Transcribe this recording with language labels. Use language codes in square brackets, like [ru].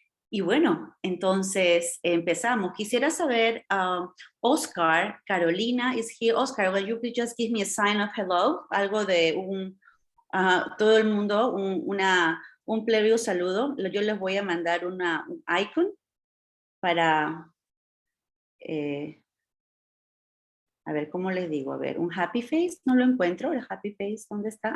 [es] Y bueno, entonces empezamos. Quisiera saber, Oscar, Carolina [en] is here. Oscar, will you please just give me a sign of hello? [es] Algo de todo el mundo, un plebeo saludo. Yo les voy a mandar un icon para, a ver, ¿cómo les digo? A ver, un happy face, no lo encuentro. El happy face, ¿dónde está?